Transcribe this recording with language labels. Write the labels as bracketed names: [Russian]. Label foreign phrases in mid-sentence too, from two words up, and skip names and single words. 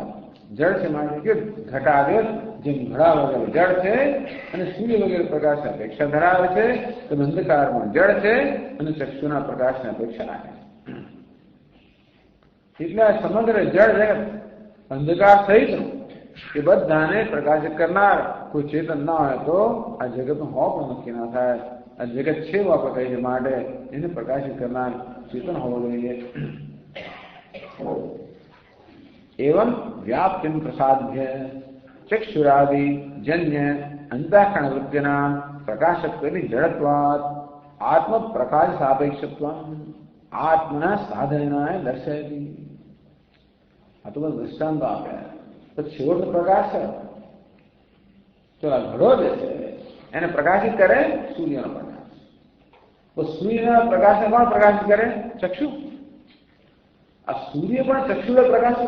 [Gujarati] જળ છે માટે કે ઘટાદિવત, જેમ ઘડા વગેરે જળ છે અને સૂર્ય વગેરે પ્રકાશની અપેક્ષા ધરાવે છે, તો અંધકાર પણ જળ છે અને ચક્ષુના પ્રકાશની અપેક્ષા રાખે છે. એટલે આ સમગ્ર જળ જગત અંધકાર સહિત એ બધાને પ્રકાશિત કરનાર કોઈ ચેતન ના હોય તો આ જગતનું હોવ પણ નક્કી ના થાય. આ જગત છે એવું આપણે કહીએ માટે એને પ્રકાશિત કરનાર ચેતન હોવું જોઈએ. [Sanskrit] एवं व्याप्तिम प्रसाद्य चक्षुरादि जन्य अंतःकरण वृत्तिना प्रकाशत्वेन जड़त्वात् आत्म प्रकाश सापेक्षत्वम् आत्मना साधनेनाय दर्शयति. [Gujarati] આ તો દૃષ્ટાંત આપે. તો છેવટનો પ્રકાશ તો આ ઘડો જે છે એને પ્રકાશિત કરે સૂર્યનો પ્રકાશ. તો સૂર્યના પ્રકાશને કોણ પ્રકાશિત કરે? ચક્ષુ. આ સૂર્ય પણ ચક્ષુને પ્રકાશિત.